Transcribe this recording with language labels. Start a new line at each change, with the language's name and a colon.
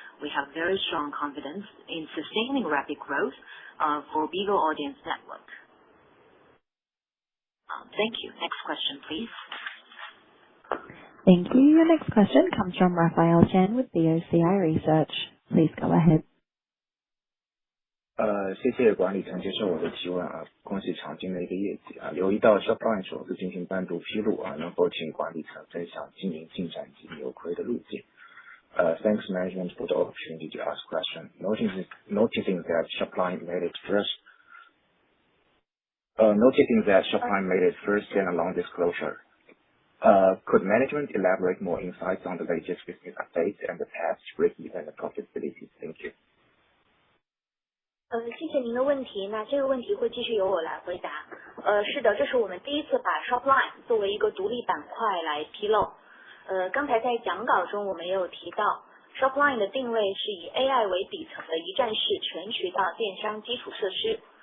English: We have very strong confidence in sustaining rapid growth for Bigo Audience Network. Thank you. Next question, please. Thank you. Your next question comes from Raphael Chen with BOCI Research. Please go ahead.
Chinese: 谢谢管理层接受我的提问恭喜强劲的一个业绩留意到 Shopline 首次进行单独披露能否请管理层分享经营进展及扭亏的路径
English: Thanks management for the opportunity to ask question. Noticing that Shopline made its first standalone disclosure. Could management elaborate more insights on the latest business updates and the path to break-even profitability? Thank you.
Chinese: 谢谢您的问题。那这个问题会继续由我来回答。是的，这是我们第一次把 Shopline 作为一个独立板块来披露。刚才在讲稿中我们也有提到 ，Shopline 的定位是以 AI 为底层的一站式全渠道电商基础设施。